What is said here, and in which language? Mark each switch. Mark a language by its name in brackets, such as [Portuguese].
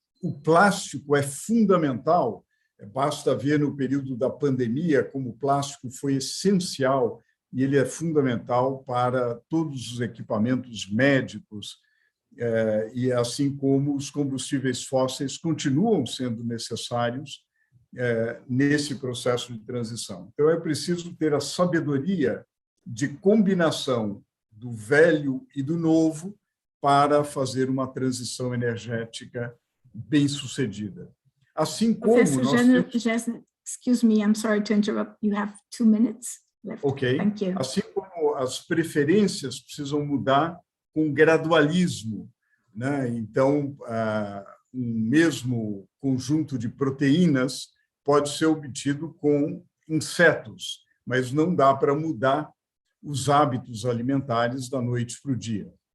[Portuguese] O plástico é fundamental, basta ver no período da pandemia como o plástico foi essencial e ele é fundamental para todos os equipamentos médicos, e assim como os combustíveis fósseis continuam sendo necessários nesse processo de transição. Então, é preciso ter a sabedoria de combinação do velho e do novo para fazer uma transição energética bem-sucedida. Assim como [English] Professor Gesner, excuse me, I'm sorry to interrupt. You have 2 minutes. Ok. Thank you. [Portuguese] Assim como as preferências precisam mudar com gradualismo, né? Então, um mesmo conjunto de proteínas pode ser obtido com insetos, mas não dá para mudar os hábitos alimentares da noite para o dia.